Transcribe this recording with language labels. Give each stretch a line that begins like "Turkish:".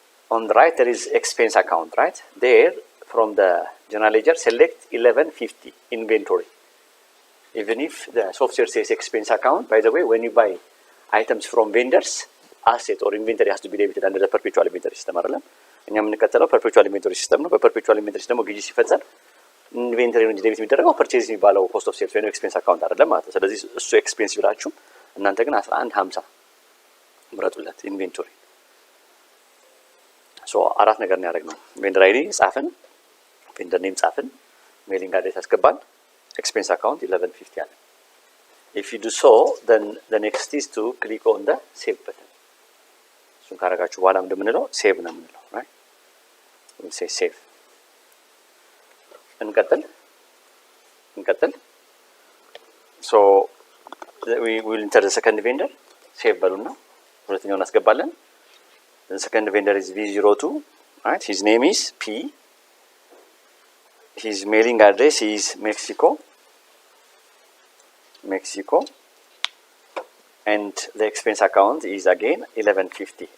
English: On the right, there is expense account, right? There, from the general ledger, select 1150 inventory. Even if the software says expense account, by the way, when you buy items from vendors, asset or inventory has to be debited under the perpetual inventory system.
Amharic: እኛ የምንከተለው perpetual inventory system ነው። በperpetual inventory system ግዢ ሲፈጸም ኢንቬንተሪ ነው እንጂ ዴቢት የሚደረገው ፐርቼዝ የሚባለው ኮስት ኦፍ ሴልስ ወይም ኤክስፔንስ አካውንት አይደለም ማለት ነው። ስለዚህ እሱ ኤክስፔንስ ይላችሁ እናንተ ግን 1150 ምረጡለት ኢንቬንቶሪ። ሶ አራት ነገር ነው ያደረግነው። ቬንደር አይዲ ጻፍን፣ ቬንደር ኔም ጻፍን፣ ሜሊንግ አድሬስ አስገባን፣ ኤክስፔንስ አካውንት 1150 አለ።
English: if you do so, then the next is to click on the save button.
Amharic: እሱን ካረጋችሁ በኋላ እንደምንለው ሴቭ ነው የምንለው
English: right? we'll say save.
Amharic: እንቀጥል
English: so we will enter the second vendor.
Amharic: save በሉና ሁለተኛውን እናስገባለን።
English: the second vendor is V02, right? his name is P, his mailing address is Mexico, and the expense account is again 1150.